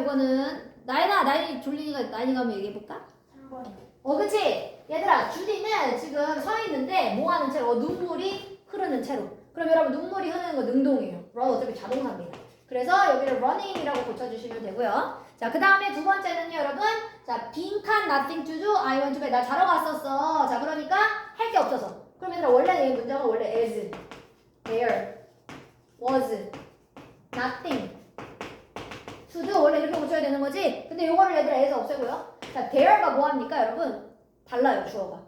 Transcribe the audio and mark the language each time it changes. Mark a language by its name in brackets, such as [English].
[Korean] 이거는 나인이 졸리니까 나인이가 한번 얘기해볼까? 3번. 그치? 얘들아 주디는 지금 서 있는데 뭐 하는 채로? 눈물이 흐르는 채로. 그럼 여러분 눈물이 흐르는 거 능동이에요. run 어차피 자동사입니다. 그래서 여기를 running이라고 고쳐주시면 되고요. 자, 그 다음에 두 번째는요, 여러분. 자, 빈칸 [English] nothing to do, I went to bed. [Korean] 나 자러 갔었어. 자, 그러니까 할 게 없어서. 그럼 얘들아 원래 이 문장은 원래 [English] as, there, was, nothing to do [Korean] 원래 이렇게 고쳐야 되는 거지. 근데 요거를 얘들아 as 없애고요. 자, there가 뭐 합니까, 여러분? 달라요, 주어가.